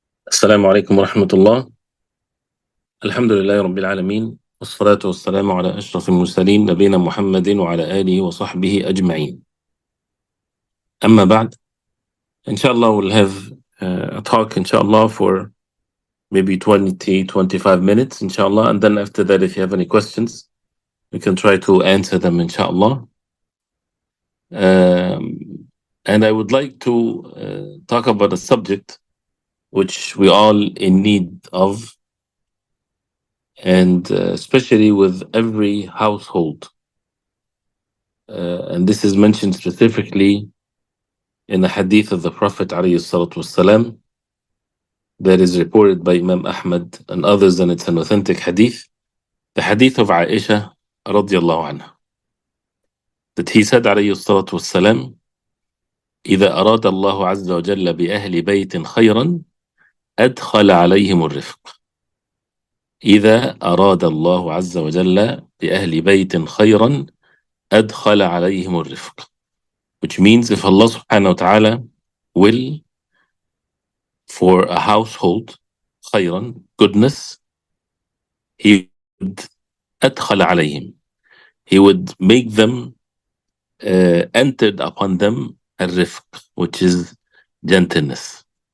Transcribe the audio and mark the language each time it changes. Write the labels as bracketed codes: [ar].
[ar] السلام عليكم ورحمة الله. الحمد لله رب العالمين، والصلاة والسلام على أشرف المرسلين نبينا محمد وعلى آله وصحبه أجمعين. أما بعد, [en] inshallah we'll have a talk inshallah for maybe 20-25 minutes inshallah, and then after that if you have any questions we can try to answer them inshallah. And I would like to talk about a subject which we all in need of, and especially with every household. And this is mentioned specifically in a hadith of the Prophet ﷺ that is reported by Imam Ahmad and others, and it's an authentic hadith. The hadith of Aisha radiallahu anha, that he said [ar] ﷺ, إذا أراد الله عز وجل بأهل بيت خيرا أدخل عليهم الرفق. إذا أراد الله عز وجل بأهل بيت خيرا أدخل عليهم الرفق. [en] Which means if Allah subhanahu wa ta'ala will for a household khayran, goodness, he would [ar] أدخل عليهم, [en] he would make them entered upon them ar-Rifq, which is gentleness.